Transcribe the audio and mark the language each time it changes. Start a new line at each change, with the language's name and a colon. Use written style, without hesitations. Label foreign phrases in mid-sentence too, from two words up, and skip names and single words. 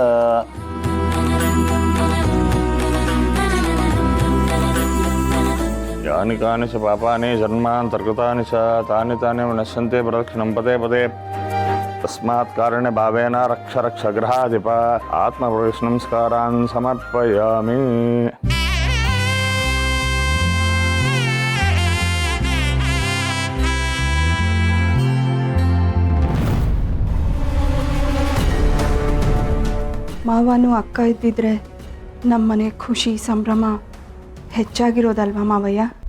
Sanskrit: यानि कानि च पापानि जन्मान्तर्गतानि च तानि तानि विनश्यन्ति प्रदक्षिणं पदे पदे तस्मात् कारणे भावेन रक्ष रक्ष गृहाधिप आत्मप्रतिष्ठनमस्कारान् समर्पयामि
Kannada: ಮಾವನು ಅಕ್ಕ ಇದ್ದಿದ್ರೆ ನಮ್ಮನೆ ಖುಷಿ ಸಂಭ್ರಮ ಹೆಚ್ಚಾಗಿರೋದಲ್ವಾ ಮಾವಯ್ಯ.